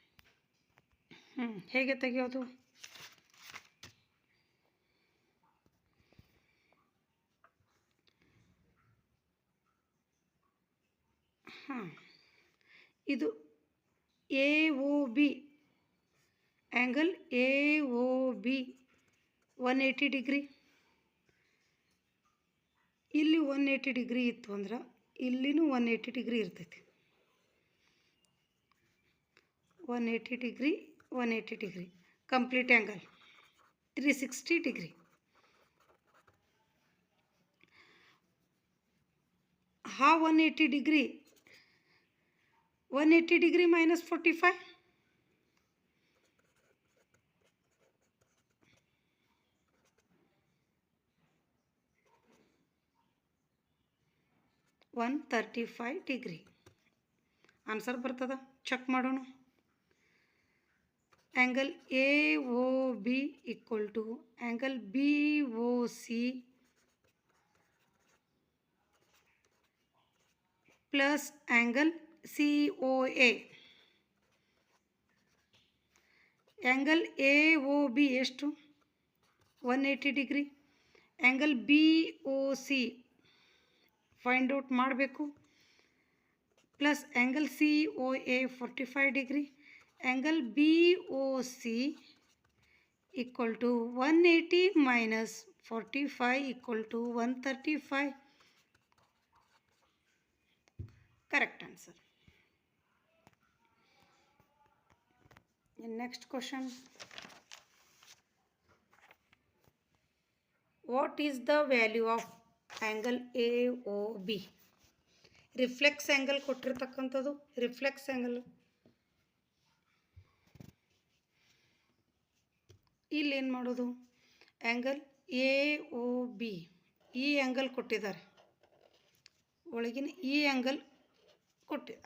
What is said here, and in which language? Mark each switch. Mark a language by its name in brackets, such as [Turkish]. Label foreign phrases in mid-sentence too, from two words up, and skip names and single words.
[Kannada] ಹೇಗೆ ತೆಗೆಯೋದು? ಇದು [English] A O B angle, [Kannada] ಎ ಒ ಬಿ 180 ಡಿಗ್ರಿ. ಇಲ್ಲಿ 180 ಡಿಗ್ರಿ ಇತ್ತು ಅಂದ್ರೆ ಇಲ್ಲಿನೂ 180 ಡಿಗ್ರಿ ಇರ್ತೈತಿ. 180 ಡಿಗ್ರಿ 180 ಡಿಗ್ರಿ [English] complete angle [Kannada] 360 ಡಿಗ್ರಿ. [English] हा 180 degree 180 degree minus 45 135 डिग्री. [Kannada] आंसर बರ್ತದ, ಚೆಕ್ ಮಾಡೋಣ. [English] angle AOB equal to angle BOC plus angle COA. angle AOB [Kannada] ಎಷ್ಟು? 180 ಡಿಗ್ರಿ. [English] angle BOC find out [Kannada] ಮಾಡಬೇಕು. [English] plus angle COA [Kannada] 45 ಡಿಗ್ರಿ. [English] angle BOC equal to 180 minus 45 equal to 135. Correct answer. Next question. What is the value of angle AOB? reflex angle [Kannada] ಕೊಟ್ಟಿರ್ತಕ್ಕಂಥದ್ದು. [English] reflex angle [Kannada] ಇಲ್ಲಿ ಏನು ಮಾಡೋದು? [English] angle AOB [Kannada] ಈ ಆ್ಯಂಗಲ್ ಕೊಟ್ಟಿದ್ದಾರೆ, ಒಳಗಿನ ಈ ಆ್ಯಂಗಲ್ ಕೊಟ್ಟಿದ್ದಾರೆ.